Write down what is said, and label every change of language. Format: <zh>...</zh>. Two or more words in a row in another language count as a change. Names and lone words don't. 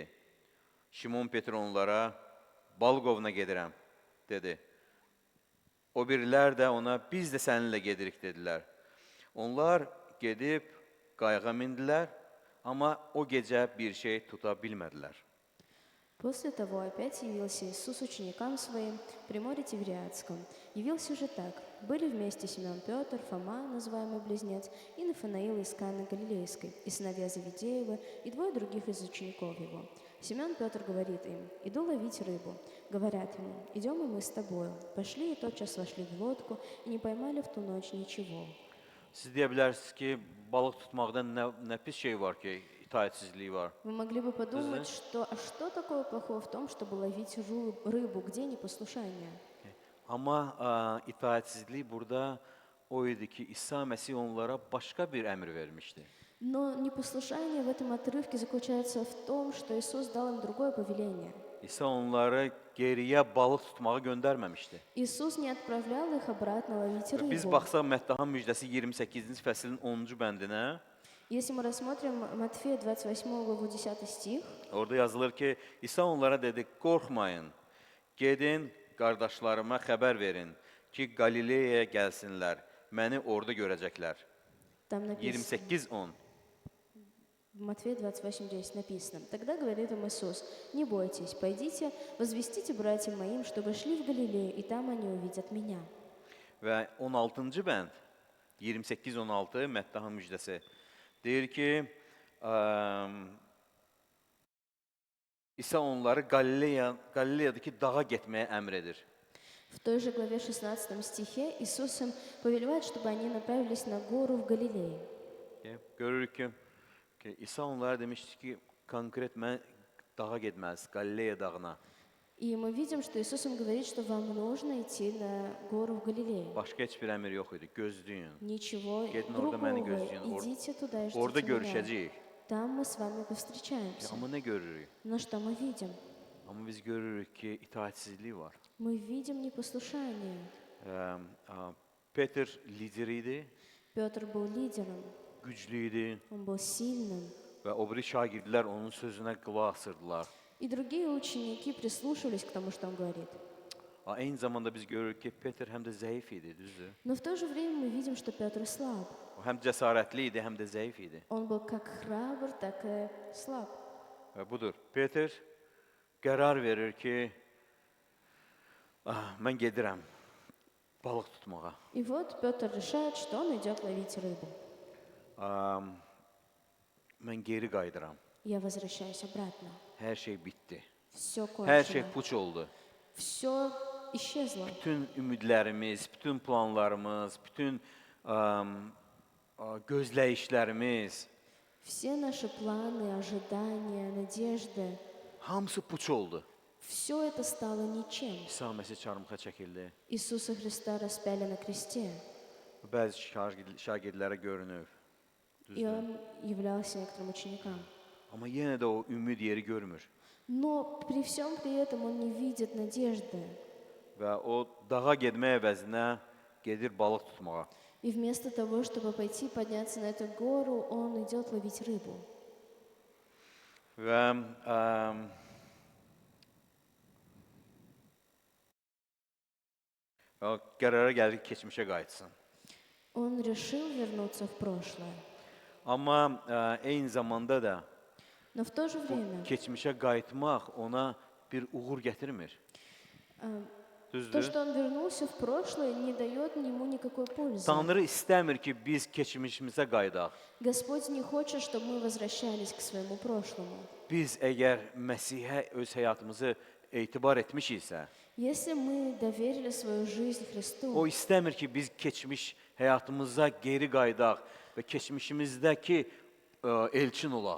<az>Şimon Peter onlara, balıq ovuna gedirəm, dedi. O birilər də ona, biz də səninlə gedirik, dedilər. Onlar gedib qayığa mindilər, amma o gecə bir şey tuta bilmədilər.</az> <ru>После того опять явился Иисус ученикам своим при море Тивериадском. Явился же так. Были вместе Симеон Петр, Фома, называемый Близнец, и Нафанаил из Каны Галилейской, и сыновья Завидеева, и 2 других из учеников его. Симеон Петр говорит им: «Иду ловить рыбу». Говорят ему: «Идем и мы с тобою». Пошли и тотчас вошли в лодку, и не поймали в ту ночь ничего.</ru> <az>Siz deyə bilərsiniz ki, balıq tutmaqda nə pis şey var ki, itaətsizlik var.</az> <ru>Вы могли бы подумать, что такое плохого в том, чтобы ловить рыбу, где непослушание?</ru> <az>Amma itaətsizlik burada o idi ki, İsa Məsih onlara başqa bir əmr vermişdi.</az> <ru>Но непослушание в этом отрывке заключается в том, что Иисус дал им другое повеление.</ru> <az>İsa onları geriyə balıq tutmağa göndərməmişdi.</az> <ru>Иисус не отправлял их обратно ловить</ru> <az>Biz</az> <ru>рыбу.</ru> <az>baxsaq Məttahın müjdəsi 28-ci fəslin 10-cu bəndinə,</az> <ru>Если мы рассмотрим Матфея 28 главу 10 стих,</ru> <az>orada yazılır ki, İsa onlara dedi, qorxmayın, gedin, qardaşlarıma xəbər verin ki, Qalileyaya gəlsinlər, məni orada görəcəklər.</az> <ru>там написано, 28-10. в Матфея 28:10 написано: «Тогда говорит им Иисус: не бойтесь, пойдите, возвестите братьям моим, чтобы шли в Галилею, и там они увидят меня».</ru> <az>Və 16-cı bənd, 28-16 Məttahın müjdəsi deyir ki, İsa onları Qalileyadakı dağa getməyə əmr edir.</az> <ru>В той же главе 16 стихе Иисус им повелевает, чтобы они направились на гору в Галилее.</ru> <az>Görürük ki, İsa onlara demişdi ki, konkret mən dağa getməz, Qalileya dağına.</az> <ru>И мы видим, что Иисус им говорит, что вам нужно идти на гору в Галилее.</ru> <az>Başqa heç bir əmr yox idi, gözləyin.</az> <ru>Ничего</ru> <az>Gedin orada</az> <ru>другого.</ru> <az>məni gözləyin.</az> <ru>Идите туда и</ru> <az>Orada</az> <ru>ждите меня.</ru> <az>görüşəcəyik.</az> <ru>Там мы с вами повстречаемся.</ru> <az>Amma nə görürük?</az> <ru>Но что мы видим?</ru> <az>Amma biz görürük ki, itaətsizlik var.</az> <ru>Мы видим непослушание.</ru> <az>Peter lider idi,</az> <ru>Петр был лидером,</ru> <az>güclü idi</az> <ru>он был сильным.</ru> <az>və o biri şagirdlər onun sözünə qulaq asırdılar.</az> <ru>И другие ученики прислушивались к тому, что он говорит.</ru> <az>Eyni zamanda biz görürük ki, Peter həm də zəif idi, düzdür?</az> <ru>Но в то же время мы видим, что Петр слаб.</ru> <az>O həm cəsarətli idi, həm də zəif idi.</az> <ru>Он был как храбр, так и слаб.</ru> <az>Və budur, Peter qərar verir ki, mən gedirəm balıq tutmağa.</az> <ru>И вот Петр решает, что он идет ловить рыбу.</ru> <az>Mən geri qayıdıram.</az> <ru>Я возвращаюсь обратно.</ru> <az>Hər şey bitdi.</az> <ru>Все</ru> <az>Hər şey</az> <ru>кончено.</ru> <az>puç oldu.</az> <ru>Все исчезло.</ru> <az>Bütün ümidlərimiz, bütün planlarımız, bütün gözləyişlərimiz</az> <ru>Все наши планы, ожидания, надежды,</ru> <az>hamısı puç oldu.</az> <ru>все это стало ничем.</ru> <az>İsa Məsih çarmıxa çəkildi.</az> <ru>Иисуса Христа распяли на кресте,</ru> <az>Bəzi şagirdlərə görünür.</az> <ru>и Он являлся некоторым ученикам.</ru> <az>Amma yenə də o ümid yeri görmür.</az> <ru>Но при всем при этом Он не видит надежды.</ru> <az>Və o dağa getmək əvəzinə gedir balıq tutmağa.</az> <ru>И вместо того, чтобы пойти подняться на эту гору, Он идет ловить рыбу.</ru> <az>Və o qərara gəlir ki, keçmişə qayıtsın.</az> <ru>Он решил вернуться в прошлое.</ru> <az>Amma eyni zamanda da</az> <ru>Но в то же время</ru> <az>keçmişə qayıtmaq ona bir uğur gətirmir.</az> <ru>то,</ru> <az>Düzdür?</az> <ru>что он вернулся в прошлое, не dает ему никакой пользы.</ru> <az>Tanrı istəmir ki, biz keçmişimizə qayıdaq.</az> <ru>Господь не хочет, чтобы мы возвращались к своему прошлому.</ru> <az>Biz əgər Məsihə öz həyatımızı etibar etmişiksə,</az> <ru>Если мы доверили свою жизнь Христу,</ru> <az>o istəmir ki, biz keçmiş həyatımıza geri qayıdaq və keçmişimizdəki elçin olaq.</az>